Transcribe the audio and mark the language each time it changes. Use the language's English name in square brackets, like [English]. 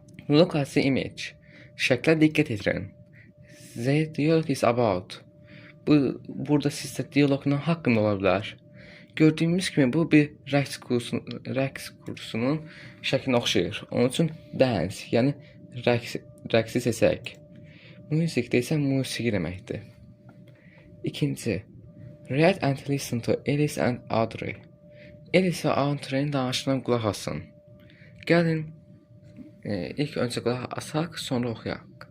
[English] Look at the image. [Azerbaijani] Şəklə diqqət yetirin. [English] The dialogue is about. [Azerbaijani] Burada sizdə dialoqun haqqında ola bilər. Gördüyümüz kimi bu bir rəqs kursunun şəklinə oxşayır. Onun üçün dance, yəni rəqsi seçək. Musiqdə isə musiqi deməkdir. [English] İkinci, read and listen to Alice and Audrey. [Azerbaijani] Alice və Audrey'nin danışığına qulaq asın. Gəlin, ilk öncə qulaq asaq, sonra oxuyaq.